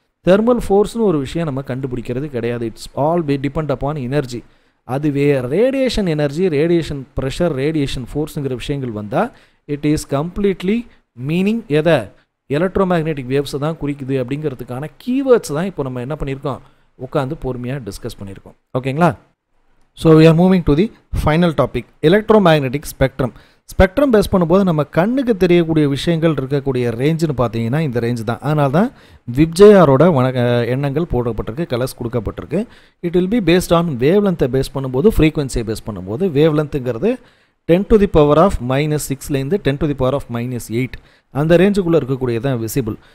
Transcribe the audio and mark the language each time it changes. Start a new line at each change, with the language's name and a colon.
Tamil: Thermal ஃபோர்ஸ்னு ஒரு விஷயம் நம்ம கண்டுபிடிக்கிறது கிடையாது.
English: It's all depend upon energy.
Tamil: அதுவே radiation energy, radiation pressure, radiation ஃபோர்ஸுங்கிற விஷயங்கள் வந்தால்
English: it is completely meaning
Tamil: எதை? எலக்ட்ரோமேக்னெட்டிக் வேவ்ஸை தான் குறிக்குது அப்படிங்கிறதுக்கான கீவேர்ட்ஸ் தான் இப்போ நம்ம என்ன பண்ணியிருக்கோம், உட்காந்து பொறுமையாக டிஸ்கஸ் பண்ணியிருக்கோம். ஓகேங்களா?
English: So we are moving to the final topic, electromagnetic spectrum.
Tamil: Spectrum base பண்ணும்போது நம்ம கண்ணுக்கு தெரியக்கூடிய விஷயங்கள் இருக்கக்கூடிய ரேஞ்சுன்னு பார்த்தீங்கன்னா இந்த ரேஞ்ச் தான். அதனால தான் விப்ஜேஆரோட எண்ணங்கள் போடப்பட்டிருக்கு, கலர்ஸ் கொடுக்கப்பட்டிருக்கு.
English: it will be based on
Tamil: wave லென்த்தை பேஸ் பண்ணும்போது, ஃப்ரீக்வன்சியை பேஸ் பண்ணும்போது வேவ் லென்த்துங்கிறது 10⁻⁻6லேருந்து 10⁻⁻8 அந்த ரேஞ்சுக்குள்ளே இருக்கக்கூடியதான் விசிபிள்.